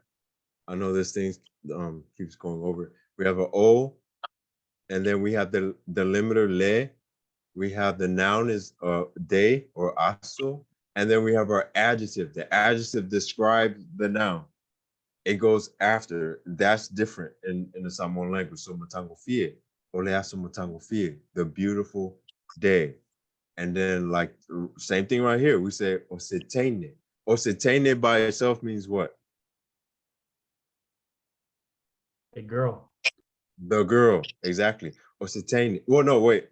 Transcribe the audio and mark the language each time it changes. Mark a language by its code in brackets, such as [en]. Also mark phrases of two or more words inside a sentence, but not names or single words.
[en] I know this thing keeps going over. We have an O, and then we have the limiter, le. We have the noun is de or aso, and then we have our adjective. The adjective describes the noun. It goes after. That's different in the Samoan language. [sm] So matangofie, oleaso matangofie, [en] the beautiful day. And then like same thing right here. We say osetene. Osetene by itself means what? a girl. The girl, exactly. Osetene. Well, no, wait.